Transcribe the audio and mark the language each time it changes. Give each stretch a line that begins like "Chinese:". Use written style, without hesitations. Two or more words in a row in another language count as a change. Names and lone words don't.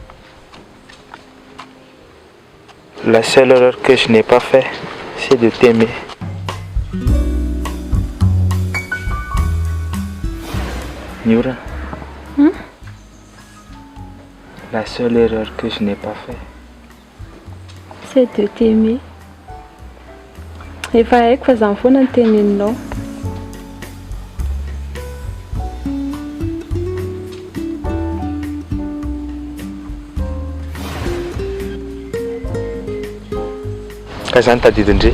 French: La seule erreur que je n'ai pas fait, c'est de t'aimer. Niura. La seule erreur que je n'ai pas fait, c'est de t'aimer.
Malagasy: Efa haiko fa zany foana ny teneninao. Ka zany tadidindre?